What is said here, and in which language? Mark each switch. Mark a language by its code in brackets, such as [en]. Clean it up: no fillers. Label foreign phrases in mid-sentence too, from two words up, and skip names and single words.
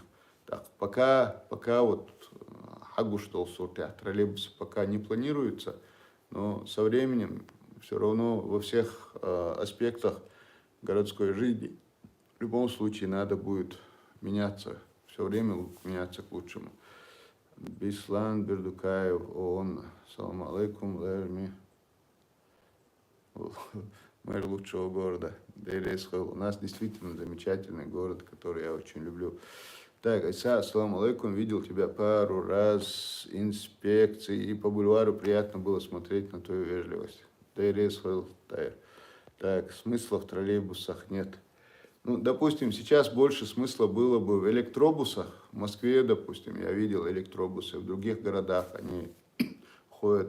[ru] Так, пока вот троллейбусы пока не планируются, но со временем все равно во всех аспектах городской жизни в любом случае надо будет меняться, все время меняться к лучшему. Бислан Бердукаев, ООН. [ar] سلام عليكم, [ru] мэр лучшего города. У нас действительно замечательный город, который я очень люблю. Так, Айса, [ar] السلام عليكم, [ru] видел тебя пару раз, инспекции, и по бульвару приятно было смотреть на твою вежливость. Так, смысла в троллейбусах нет. Ну, допустим, сейчас больше смысла было бы в электробусах. В Москве, допустим, я видел электробусы, в других городах они ходят.